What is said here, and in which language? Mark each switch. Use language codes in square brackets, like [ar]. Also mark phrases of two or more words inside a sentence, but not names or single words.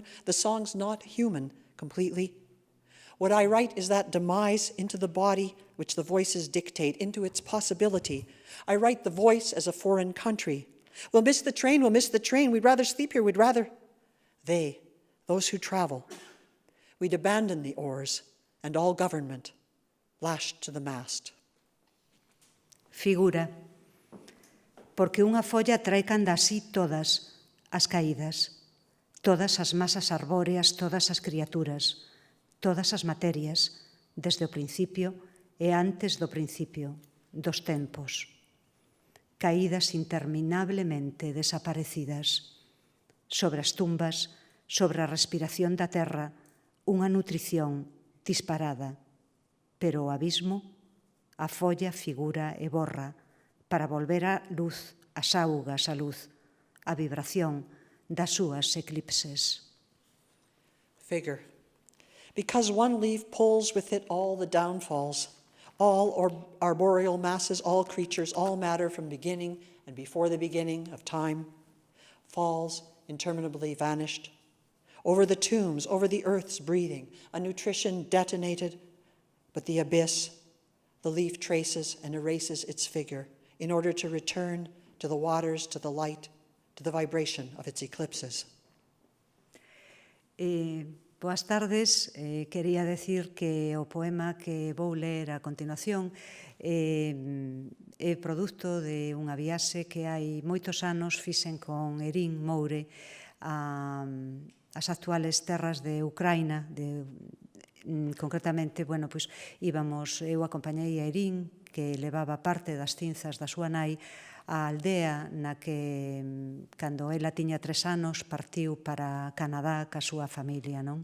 [en] The song's not human completely. What I write is that demise into the body which the voices dictate, into its possibility. I write the voice as a foreign country. We'll miss the train, we'd rather sleep here, we'd rather. They, those who travel, we'd abandon the oars and all government, lashed to the mast. [gl] Figura. Porque unha folla trae canda así todas as caídas, todas as masas arbóreas, todas as criaturas, todas as materias, desde o principio e antes do principio, dos tempos. Caídas interminablemente desaparecidas. Sobre as tumbas, sobre a respiración da terra, unha nutrición disparada. Pero o abismo, a folla figura e borra, para volver a luz, as augas a luz, a vibración das súas eclipses. [en] Figure. Because one leaf pulls with it all the downfalls, all arboreal masses, all creatures, all matter from beginning and before the beginning of time, falls interminably vanished. Over the tombs, over the earth's breathing, a nutrition detonated, but the abyss, the leaf traces and erases its figure in order to return to the waters, to the light, to the vibration of its eclipses. [gl] Boas tardes. Quería decir que o poema que vou ler a continuación é produto de unha viaxe que hai moitos anos fixen con Erin, Moure, as actuales terras de Ucraína, concretamente, eu acompañei a Erin, que levaba parte das cinzas da súa nai, a aldea na que, cando ela tiña 3 anos, partiu para Canadá ca súa familia, non?